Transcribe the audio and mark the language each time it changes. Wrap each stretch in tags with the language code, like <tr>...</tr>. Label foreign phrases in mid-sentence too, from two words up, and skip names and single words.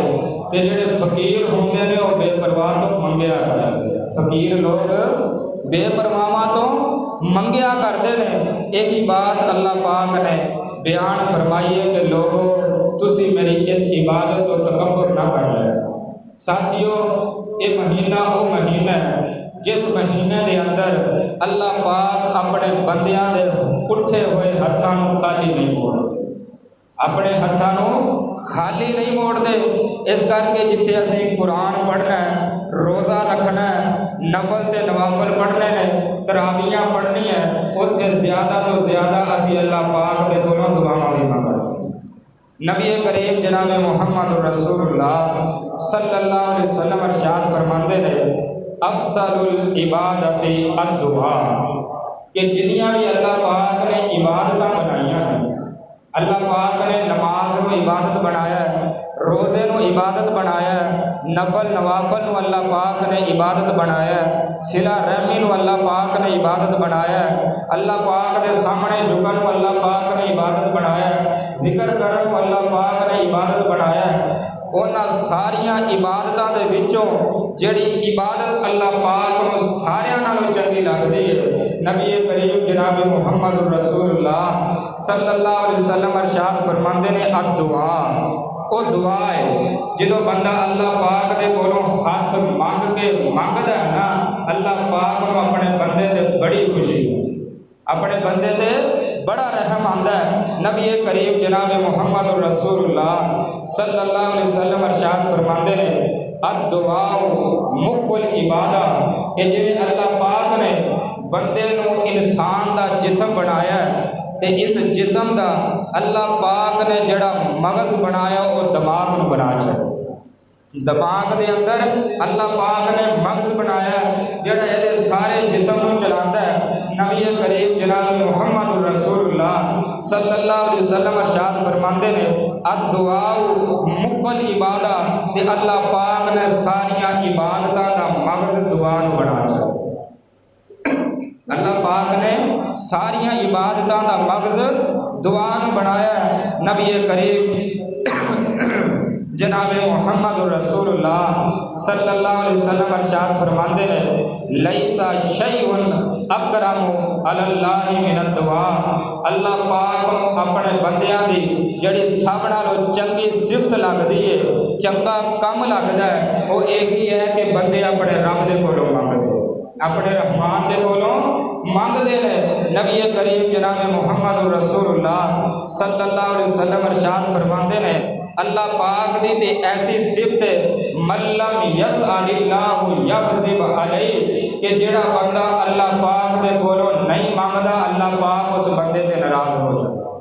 <pa>تے جڑے فقیر ہوندے نے وہ بے پرواہ تو منگیا کرتے ہیں، فقیر لوگ بے پرواہ تو منگیا کرتے ہیں۔</pa> <ur>ایک ہی بات اللہ پاک نے بیان فرمائی ہے کہ لوگوں تسی میری اس عبادت کو تکبر نہ کر لے۔ ساتھیو، یہ مہینہ وہ مہینہ ہے جس مہینے</ur> <pa>دے اندر اللہ پاک اپنے بندیاں دے اٹھے ہوئے ہتھاں نوں خالی نہیں موڑدے، اپنے ہتھاں نوں خالی نہیں موڑدے۔ اس کر کے جتھے اسی قرآن پڑھنا ہے، روزہ رکھنا ہے، نفل تے نوافل پڑھنے نے، تراویحاں پڑھنی ہے، اتھے زیادہ تو زیادہ اسی اللہ پاک دے کولوں دعاواں بھی منگنا۔ نبی کریم جناب محمد رسول اللہ صلی اللہ علیہ وسلم ارشاد فرماندے نے</pa> <ar>افضل العبادت الدعاء،</ar> <pa>کہ جنیاں بھی اللہ پاک نے عبادتاں بنائیاں ہیں، اللہ پاک نے نماز عبادت بنایا ہے، روزے نو عبادت بنایا ہے، نفل نوافل نو اللہ پاک نے عبادت بنایا ہے، صلہ رحمی نو اللہ پاک نے عبادت بنایا ہے، اللہ پاک دے سامنے جھکن نو اللہ پاک نے عبادت بنایا ہے، ذکر کرن نو اللہ پاک نے عبادت بنایا ہے۔ انہاں ساریاں عبادتاں دے وچوں جڑی عبادت اللہ پاک نو ساریاں نالوں چنگی لگدی ہے، نبی کریم جناب محمد رسول اللہ صلی اللہ علیہ وسلم ارشاد فرماندے نے الدعا، او دعا ہے جدوں بندہ اللہ پاک دے کولوں ہاتھ منگ کے منگدا ہے نا، اللہ پاک نو اپنے بندے تے بڑی خوشی ہے، اپنے بندے تے بڑا رحم آندا ہے۔ نبی کریم جناب محمد رسول اللہ صلی اللہ علیہ وسلم ارشاد فرماندے نے</pa> <ar>الدعاء مخ العبادہ،</ar> <pa>کہ جویں اللہ پاک نے بندے نو انسان دا جسم بنایا ہے تے اس جسم دا اللہ پاک نے جڑا مغز بنایا وہ دماغ نو بنا چھڑیا، دماغ دے اندر اللہ پاک نے مغز بنایا جڑا اے سارے جسم نو چلاندا ہے۔ نبی کریم جناب محمد رسول اللہ صلی اللہ علیہ وسلم ارشاد فرماندے نے</pa> <ar>الدعاء مخ العبادہ،</ar> <pa>تے اللہ پاک نے ساریاں عبادتاں دا مغز دعا نو بنا چھڑیا، اللہ پاک نے ساریاں عبادتاں دا مغز دعا نو بنایا ہے۔ نبی کریم جناب محمد رسول اللہ صلی اللہ علیہ وسلم ارشاد فرماندے نے</pa> <ar>لیسا شیء اکرم علی اللہ من الدعاء،</ar> <pa>اللہ پاک نو اپنے بندیاں دی جڑی سب نالوں چنگی صفت لگدی ہے، چنگا کم لگدا ہے، وہ یہی ہے کہ بندے اپنے رب دے کولوں منگدے، اپنے رحمان دے کولوں منگدے نے۔ نبی کریم جناب محمد رسول اللہ صلی اللہ علیہ وسلم ارشاد فرماندے نے اللہ پاک دی تے ایسی صفت ہے</pa> <ar>من لم یسأل اللہ یغضب علیہ،</ar> <pa>کہ جڑا بندہ اللہ پاک دے کولوں نہیں مانگدا اللہ پاک اس بندے تے ناراض ہو جاتا۔</pa>